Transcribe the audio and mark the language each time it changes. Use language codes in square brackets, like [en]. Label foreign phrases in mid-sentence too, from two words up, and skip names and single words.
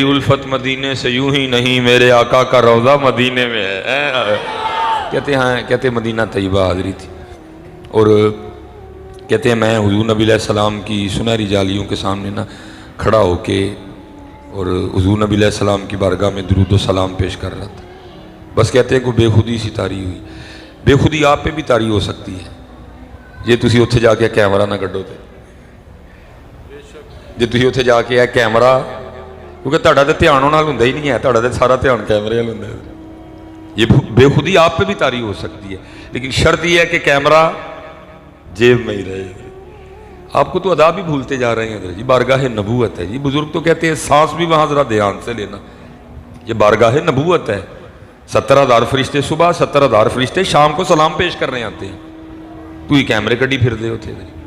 [ur] الفت مدینے سے یوں ہی نہیں میرے آقا کا روزہ مدینے میں ہے، کہتے ہیں کہتے مدینہ طیبہ حاضری تھی، اور کہتے ہیں میں حضور نبی علیہ السلام کی سنہری جالیوں کے سامنے نا کھڑا ہو کے اور حضور نبی علیہ السلام کی بارگاہ میں درود و سلام پیش کر رہا تھا، بس کہتے ہیں کوئی بے خودی سی طاری ہوئی، بے خودی آپ پہ بھی طاری ہو سکتی ہے [pa] جے تسی اتھے جا کے کیمرہ نہ کڈو تے، جے تسی اتھے جا کے کیمرہ، کیونکہ تہاڈا تے دھیان انہاں نال ہوندا ہی نہیں ہے، تہاڈا تے سارا دھیان کیمرے نال ہوندا ہے، [ur] یہ بے خودی آپ پہ بھی طاری ہو سکتی ہے، لیکن شرط یہ ہے کہ کیمرہ جیب میں ہی رہے۔ آپ کو تو ادا بھی بھولتے جا رہے ہیں حضرت جی، بارگاہ نبوت ہے جی، بزرگ تو کہتے ہیں سانس بھی وہاں ذرا دھیان سے لینا، یہ بارگاہ نبوت ہے، 70,000 فرشتے صبح 70,000 فرشتے شام کو سلام پیش کرنے آتے ہیں، تو ہی [pa] کیمرے کڈی پھر دے [ur] ہوتے